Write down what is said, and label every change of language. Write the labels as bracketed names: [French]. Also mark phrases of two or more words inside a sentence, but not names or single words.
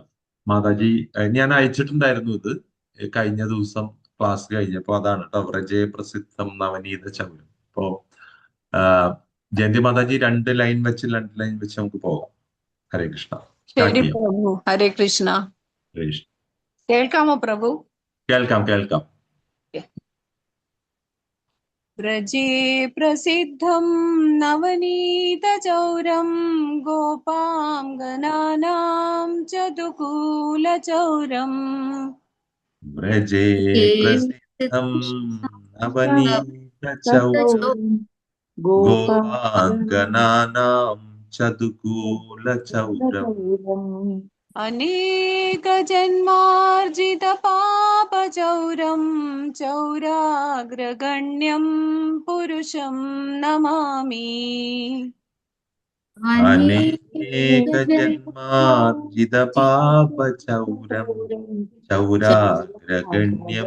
[Malayalam] മാതാജി ഞാൻ അയച്ചിട്ടുണ്ടായിരുന്നു ഇത് കഴിഞ്ഞ ദിവസം ക്ലാസ് കഴിഞ്ഞപ്പോ. അതാണ് കേട്ടോ, [Sanskrit] വ്രജേ പ്രസിദ്ധം നവനീത ചൗരം. [Malayalam] അപ്പോ ജയന്തി മാതാജി 2 ലൈൻ വെച്ച് നമുക്ക് പോകാം. ഹരേ കൃഷ്ണ. സ്റ്റാർട്ട് ശരി ചെയ്യാം. പ്രഭു. ഹരേ കൃഷ്ണ. ഹരേ കൃഷ്ണ. കേൾക്കാമോ പ്രഭു? കേൾക്കാം. [Sanskrit] व्रजे प्रसिद्धं नवनीतचौरं गोपाङ्गनानां चतुकूलचौरम्। വ്രജേ പ്രസിദ്ധം നവനീതചൗരം ഗോപാംഗനാനാം ചതുകൂലചൗരം अनेकजन्मार्जितपापचौरं चौराग्रगण्यं पुरुषं नमामि। अनेकजन्मार्जितपापचौरं चौराग्रगण्यं